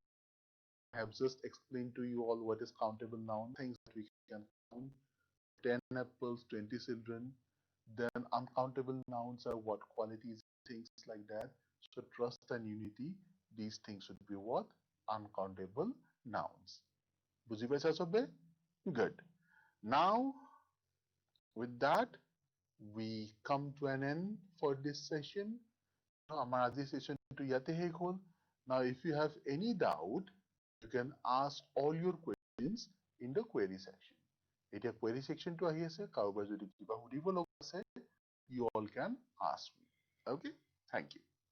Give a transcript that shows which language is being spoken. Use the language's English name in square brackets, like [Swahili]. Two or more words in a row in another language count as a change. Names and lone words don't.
[English] I have just explained to you all what is countable noun. Things that we can count. 10 apples, 20 children. Then uncountable nouns are what? Qualities, things like that. So trust and unity, these things would be what? Uncountable nouns. [Assamese] বুজি পাইছা চবে? [English] Good. Now, with that, we come to an end for this session. [Assamese] আমাৰ আজিৰ sessionটো ইয়াতে শেষ হ'ল. [English] Now, if you have any doubt, you can ask all your questions in the query section. [Assamese] এতিয়া [English] query section [Assamese] টো আহি আছে, কাৰোবাৰ যদি কিবা সুধিব লগা আছে, [English] you all can ask me. Okay? Thank you.